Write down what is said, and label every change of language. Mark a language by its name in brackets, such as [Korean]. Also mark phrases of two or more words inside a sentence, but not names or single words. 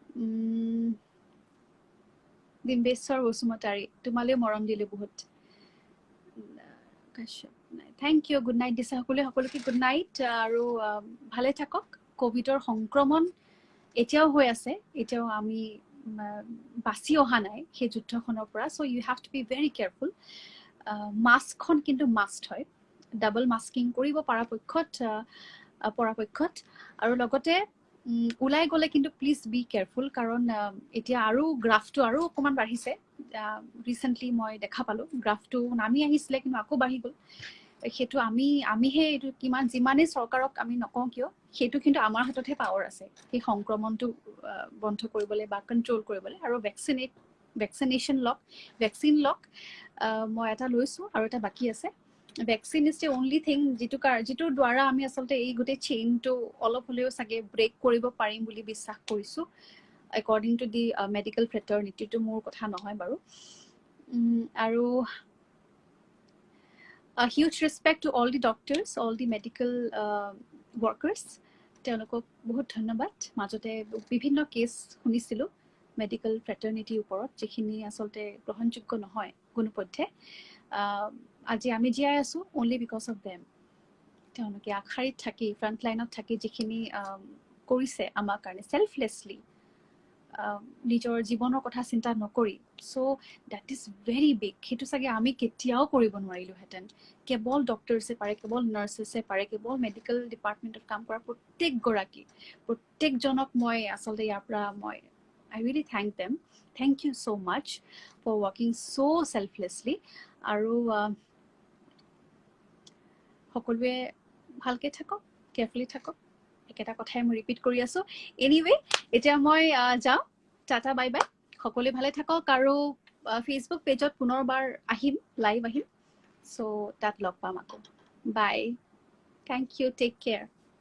[Assamese] ডিম্বেশ্বৰ বসুমতাৰী তোমালৈ মৰম দিলো বহুত [English] Thank you good night [Assamese] দিছে সকলোকে [English] Good night [Assamese] আৰু ভালে থাকক কোভিডৰ সংক্ৰমণ এতিয়াও হৈ আছে এতিয়াও আমি বাছি অহা নাই সেই যুদ্ধখনৰ পৰা [English] So you have to Be very careful [Assamese] মাস্কখন কিন্তু মাস্ট হয় [English] Double masking [Assamese] কৰিব পৰাপক্ষত আৰু লগতে উলাই গলে কিন্তু [English] Please be careful [Assamese] কাৰণ এতিয়া আৰু গ্ৰাফটো আৰু অকমান বাঢ়িছে ৰিসেন্টলি মই দেখা পালো গ্ৰাফটো নামি আহিছিলে কিন্তু আকৌ বাঢ়ি গ'ল হেতু আমিহে এটো কিমান যিমানে চৰকাৰক আমি নকওঁ কিয় হেতু কিন্তু আমাৰ হাততহে পাৱাৰ আছে এই সংক্ৰমণটো বন্ধ কৰিবলৈ বা কন্ট্ৰোল কৰিবলৈ আৰু ভ্যাকচিনেশন ভ্যাকচিন লক মই এটা লৈছো আৰু এটা বাকি আছে [English] Vaccine is the only thing [Assamese] যিটো দ্বাৰা আমি আসলতে এই গোটে চেইনটো অলপ হলেও সাগে ব্ৰেক কৰিব পাৰিম বুলি বিশ্বাস কৰিছো [English] according to the medical fraternity [Assamese] to মোৰ কথা নহয় বাৰু আৰু [English] a huge respect to all the doctors all the medical workers [Assamese] তেওঁলোকক বহুত ধন্যবাদ মাজতে বিভিন্ন কেছ শুনিছিলো [English] Medical fraternity [Assamese] ওপৰত যিখিনি আসলতে গ্ৰহণযোগ্য নহয় গুণপথে আজি আমি জীয়াই আছো [English] only because of them [Assamese] তেওঁলোকে আখাৰিত থাকি [English] Front line [Assamese] থাকি যিখিনি কৰিছে আমাৰ কাৰণে সেলফলেছলি নিজৰ জীৱনৰ কথা চিন্তা নকৰি [English] So that is very big [Assamese] হেতু সাগে আমি কেতিয়াও কৰিব নোৱাৰিলো হেতেন কেৱল ডক্টৰছে পাৰে কেৱল নাৰ্ছেছে পাৰে কেৱল মেডিকেল ডিপাৰ্টমেন্টত কাম কৰা প্ৰত্যেকজনক মই আসলতে ইয়াৰ পৰা মই [English] I really thank them. Thank you so much for working so selflessly. [Assamese] আৰু সকলোৱে ভালকে থাকক কেয়াৰফুলি থাকক একেটা কথাই মই ৰিপিট কৰি আছো এনিৱে এতিয়া মই যাও টাটা [English] Bye bye [Assamese] সকলোৱে ভালে থাকক আৰু ফেসবুক পেজত পুনৰবাৰ আহিম লাইভ আহিম সো তাত লগ পাম আকৌ [English] Bye thank you take care